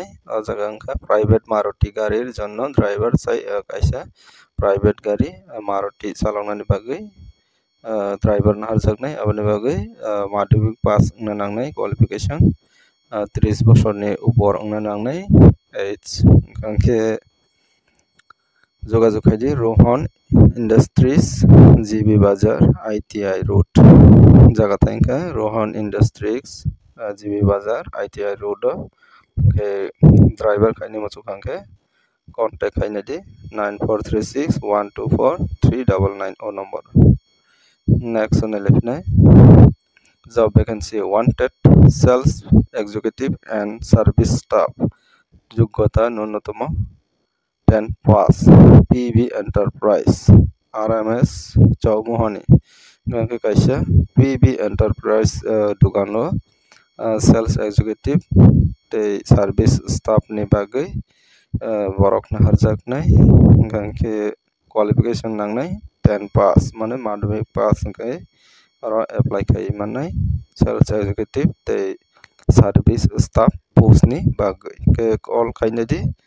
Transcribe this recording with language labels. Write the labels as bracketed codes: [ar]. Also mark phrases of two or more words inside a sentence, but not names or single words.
[trp] o jaga angkha private Maruti [bn] garir jonno [trp] driver sai kaisa private gari Maruti chaloknani bagui driver naharjaknai aboni bagui madhyamik pass ongna nangnai qualification 30 bosorni upor ongna nangnai age angkhe যোগাযোগ খাইদি রোহন ইন্ডাস্ট্রিজ জিবি বাজার ITI রোড। jaga thankha Rohan Industries GB Bazar ITI Road ke driver kaini mochu kangke contact kaini di 9436124399 o number. [en] Next on left job vacancy wanted sales executive and service staff [bn] যোগ্যতা ন্যূনতম [en] 10 pass PB Enterprise RMS [trp] Chowmohani gangke kaisa PB Enterprise dukano [en] sales executive [trp] tei [en] service staff [trp] ni bagai borok na harjaknai gangke qualification nangnai 10 pass mane madhyamik pass hingkai aro apply kai manai [en] sales executive [trp] tei [en] service staff post [trp] ni bagai ke call kaina di